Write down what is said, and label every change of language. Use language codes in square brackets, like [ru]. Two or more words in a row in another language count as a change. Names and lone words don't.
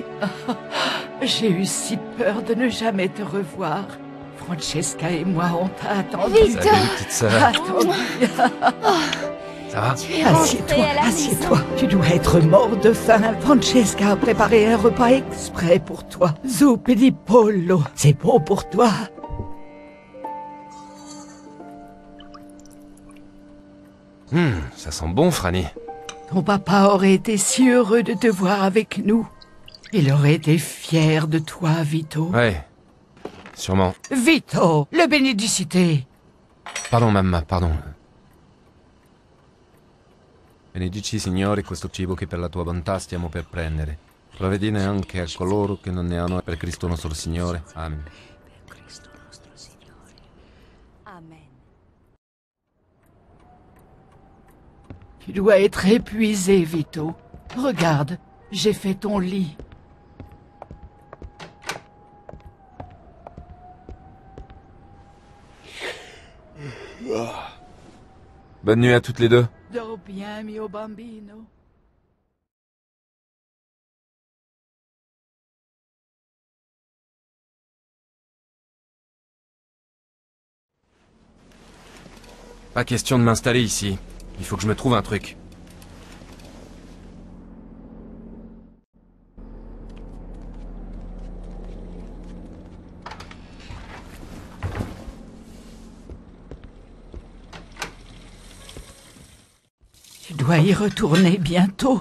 [fr] J'ai eu si peur de ne jamais te revoir. Francesca et moi, on t'a attendu. Salut, petite sœur. Attendu. Ça va? Assieds-toi, assieds-toi. Tu dois être mort de faim. Francesca a préparé un repas exprès pour toi. [it] Zuppi di pollo. [fr] C'est bon pour toi. Ça sent bon, Franny. Ton papa aurait été si heureux de te voir avec nous. Il aurait été fier de toi, Vito. Ouais, sûrement. Vito, le bénédicité. Pardon, mamma, pardon. [it] Benedici, Signore, questo cibo che per la tua bontà stiamo per prendere. Provvedine anche a coloro che non ne hanno, per Cristo nostro Signore. Amen. [fr] Tu dois être épuisé, Vito. Regarde, j'ai fait ton lit. Bonne nuit à toutes les deux. Dors bien, [it] mio bambino. [fr] Pas question de m'installer ici. Il faut que je me trouve un truc. Tu dois y retourner bientôt.